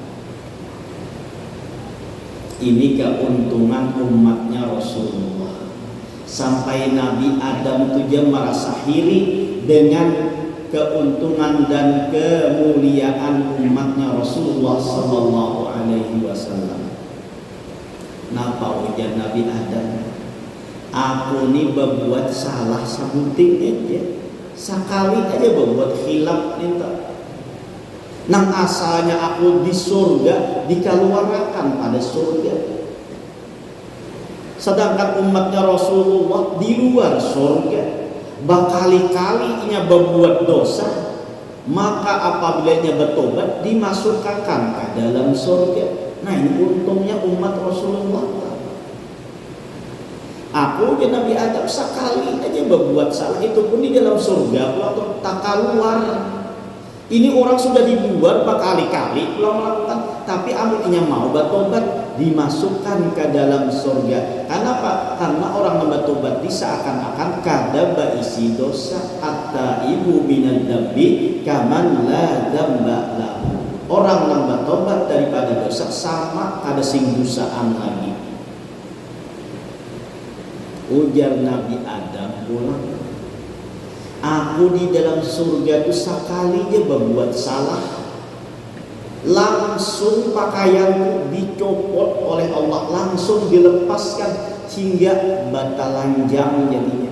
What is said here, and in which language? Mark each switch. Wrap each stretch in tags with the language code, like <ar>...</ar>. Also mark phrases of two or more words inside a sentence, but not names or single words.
<id>Ini keuntungan umatnya Rasulullah. Sampai Nabi Adam itu dia merasa iri dengan keuntungan dan kemuliaan umatnya Rasulullah sallallahu alaihi wasallam.</id> <bjn>Napa ujar Nabi Adam? Aku ni berbuat salah sebuting aja.</bjn> <id>Sekali aja berbuat khilaf minta.</id> <bjn>Nang asalnya aku di surga dikeluarkan pada surga.</bjn> <id>Sedangkan umatnya Rasulullah di luar surga. Berkali-kali ia berbuat dosa, maka apabila ia bertobat dimasukkan ke dalam surga. Nah, ini untungnya umat Rasulullah. Aku dan Nabi Adam sekali aja berbuat salah, itu pun di dalam surga atau tak keluar. Ini orang sudah di luar berkali-kali pulang melakukan, tapi amunya mau bertobat dimasukkan ke dalam surga. Kenapa?</id> <bjn>Karena orang yang bertobat seakan-akan kada berisi dosa.</bjn> <ar>At-taibu minad dambi kaman la dzamba lahu.</ar> <bjn>Orang yang bertobat daripada dosa sama kada sing dosaan lagi. Ujar Nabi Adam pulang, aku di dalam surga itu sekali dia berbuat salah, langsung pakaianku dicopot oleh Allah, langsung dilepaskan hingga batalanjang jadinya.</bjn>